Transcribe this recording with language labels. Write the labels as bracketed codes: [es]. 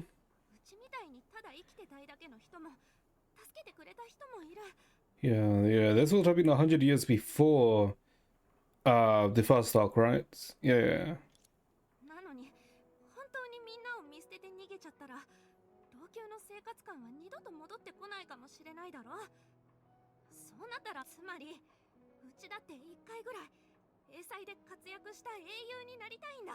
[ja] うちみたいにただ生きてたいだけの人も助けてくれた人もいる。 [en] Yeah, this would have been 100 years before the first arc, right? Yeah. [ja] なのに本当にみんなを見捨てて逃げちゃったら老朽の生活感は二度と戻ってこないかもしれないだろ。そうなったらつまりうちだって一回ぐらい英才で活躍した英雄になりたいんだ。